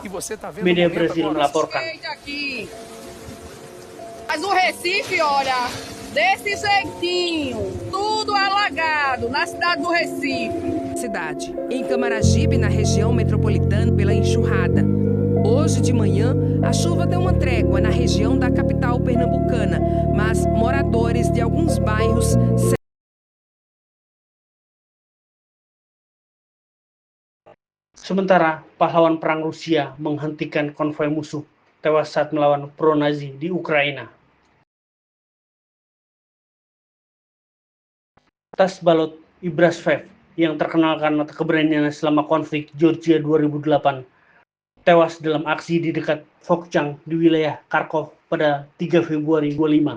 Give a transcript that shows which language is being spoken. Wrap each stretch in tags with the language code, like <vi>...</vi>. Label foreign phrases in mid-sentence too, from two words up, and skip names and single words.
<id>Media Brasil melaporkan.</id> <pt>Mas o Recife, olha, desse jeitinho, tudo alagado na cidade do Recife. Cidade, em Camaragibe, na região metropolitana, pela enxurrada. Hoje de manhã, a chuva deu uma trégua na região da capital pernambucana, mas moradores de alguns bairros.</pt> <id>Sementara pahlawan perang Rusia menghentikan konvoi musuh tewas saat melawan pro-Nazi di Ukraina. Tas balot Ibrashev yang terkenal karena keberaniannya selama konflik Georgia 2008 tewas dalam aksi di dekat Vovchansk di wilayah Kharkov pada 3 Februari 2025.</id>